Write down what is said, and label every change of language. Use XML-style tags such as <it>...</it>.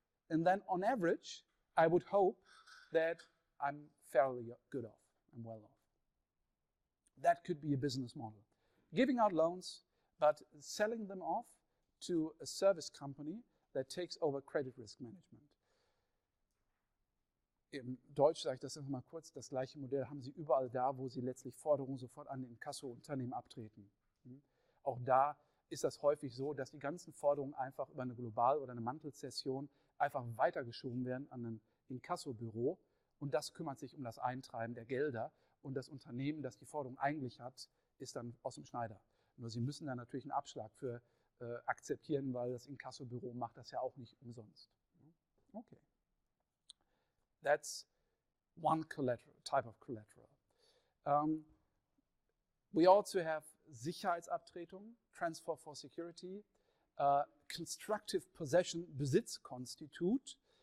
<en>And then on average, I would hope that I'm fairly good off. I'm well off. That could be a business model. Giving out loans, but selling them off to a service company that takes over credit risk management.</en> <de>Im Deutsch sage ich das einfach mal kurz, das gleiche Modell haben Sie überall da, wo Sie letztlich Forderungen sofort an die Inkasso-Unternehmen abtreten. Auch da ist das häufig so, dass die ganzen Forderungen einfach über eine Global- oder eine Mantelzession einfach weitergeschoben werden an ein Inkassobüro und das kümmert sich um das Eintreiben der Gelder und das Unternehmen, das die Forderung eigentlich hat, ist dann aus dem Schneider. Nur Sie müssen da natürlich einen Abschlag für akzeptieren, weil das Inkassobüro macht das ja auch nicht umsonst.</de> <en>Okay. That's one type of collateral. We also have Sicherheitsabtretung, Transfer for Security, Constructive Possession, Besitzkonstitut.</en>